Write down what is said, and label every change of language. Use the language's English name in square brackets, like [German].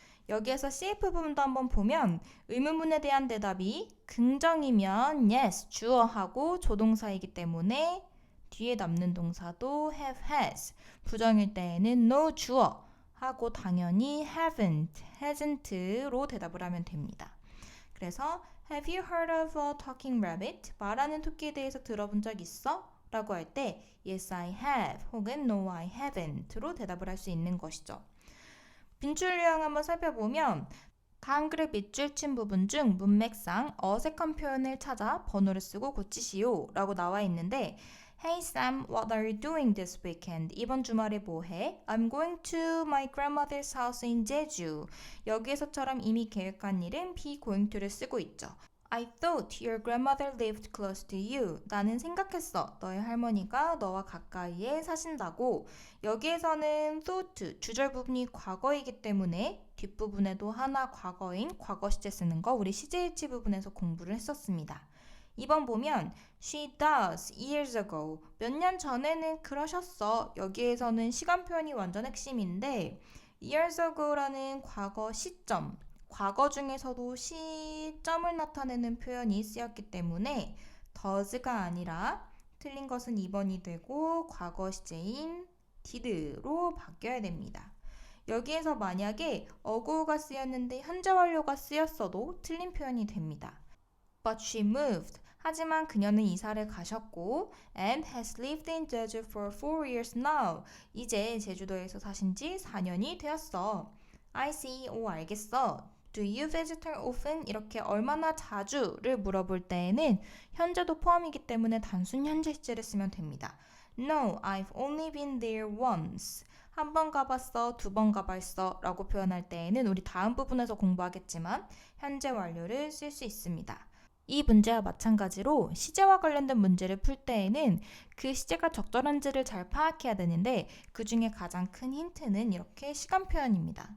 [Korean] 여기에서 CF 부분도 한번 보면 의문문에 대한 대답이 긍정이면 [English] yes, [Korean] 주어하고 조동사이기 때문에 뒤에 남는 동사도 [English] have, has, [Korean] 부정일 때에는 [English] no, [Korean] 주어 하고 당연히 [English] haven't, hasn't [Korean] 로 대답을 하면 됩니다. 그래서 [English] have you heard of a talking rabbit? [Korean] 말하는 토끼에 대해서 들어본 적 있어? 라고 할 때 [English] yes, I have [Korean] 혹은 [English] no, I haven't [Korean] 로 대답을 할 수 있는 것이죠. 빈줄 유형 한번 살펴보면 다음 그룹 밑줄 친 부분 중 문맥상 어색한 표현을 찾아 번호를 쓰고 고치시오 라고 나와 있는데 [English] Hey Sam, what are you doing this weekend? [Korean] 이번 주말에 뭐 해? [English] I'm going to my grandmother's house in Jeju. [Korean] 여기에서처럼 이미 계획한 일은 be going to를 쓰고 있죠. [English] I thought your grandmother lived close to you. [Korean] 나는 생각했어. 너의 할머니가 너와 가까이에 사신다고. 여기에서는 thought, 주절 부분이 과거이기 때문에 뒷부분에도 하나 과거인 과거 시제 쓰는 거 우리 시제일치 부분에서 공부를 했었습니다. 2번 보면 [English] She does years ago. [Korean] 몇 년 전에는 그러셨어. 여기에서는 시간 표현이 완전 핵심인데 [English] years ago [Korean] 라는 과거 시점, 과거 중에서도 시점을 나타내는 표현이 쓰였기 때문에 does가 아니라 틀린 것은 2번이 되고 과거 시제인 did로 바뀌어야 됩니다. 여기에서 만약에 ago가 쓰였는데 현재 완료가 쓰였어도 틀린 표현이 됩니다. [English] But she moved. [Korean] 하지만 그녀는 이사를 가셨고 [English] and has lived in Jeju for 4 years now. [Korean] 이제 제주도에서 사신 지 4년이 되었어. [English] I see. [Korean] 오, 알겠어. [English] Do you visit her often? [Korean] 이렇게 얼마나 자주를 물어볼 때에는 현재도 포함이기 때문에 단순 현재 시제를 쓰면 됩니다. [English] No, I've only been there once. [Korean] 한 번 가봤어, 2번 가봤어 라고 표현할 때에는 우리 다음 부분에서 공부하겠지만 현재 완료를 쓸 수 있습니다. 이 문제와 마찬가지로 시제와 관련된 문제를 풀 때에는 그 시제가 적절한지를 잘 파악해야 되는데 그 중에 가장 큰 힌트는 이렇게 시간 표현입니다.